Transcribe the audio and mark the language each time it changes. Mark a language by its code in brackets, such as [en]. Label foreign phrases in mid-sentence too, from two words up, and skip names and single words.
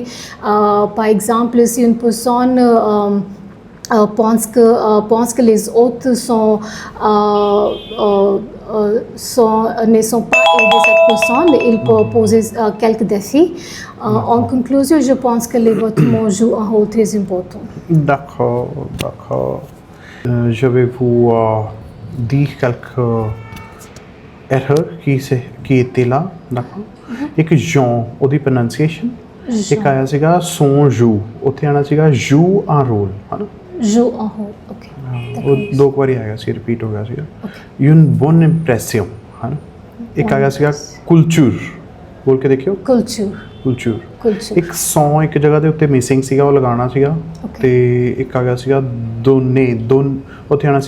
[fr] Par exemple, si une personne pense que les autres sont ne sont pas aidés 100%, mais ils peuvent poser quelques défis. En conclusion, je pense que les vêtements jouent un rôle très important. D'accord, d'accord. Je vais vous dire quelques erreurs qui étaient là, d'accord. [pa] ਇੱਕ Jean, ਉਹਦੀ pronunciation, ਇੱਕ ਆਇਆ ਸੀਗਾ [fr] son joue, [pa] ਉੱਥੇ ਆਣਾ ਸੀਗਾ [fr] joue un rôle, [pa] ਹੈ ਨਾ। [fr] Joue un rôle, ok. [pa] ਉਹ ਦੋ ਕੁ ਵਾਰੀ ਆਇਆ ਸੀ, ਰਿਪੀਟ ਹੋ ਗਿਆ ਸੀਗਾ। [fr] une bonne impression, [pa] ਹੈ ਨਾ। ਇੱਕ ਆ ਗਿਆ ਸੀਗਾ culture, ਬੋਲ ਕੇ ਦੇਖਿਓ। [fr] Culture. culture। Culture. [pa] ਇੱਕ ਸੌ ਇੱਕ ਜਗ੍ਹਾ ਦੇ ਉੱਤੇ ਮਿਸਿੰਗ ਸੀਗਾ, ਉਹ ਲਗਾਉਣਾ ਸੀਗਾ। ਤੇ ਇੱਕ ਆ ਗਿਆ ਸੀਗਾ ਦੋਨੇ ਉੱਥੇ ਆਣਾ ਸੀ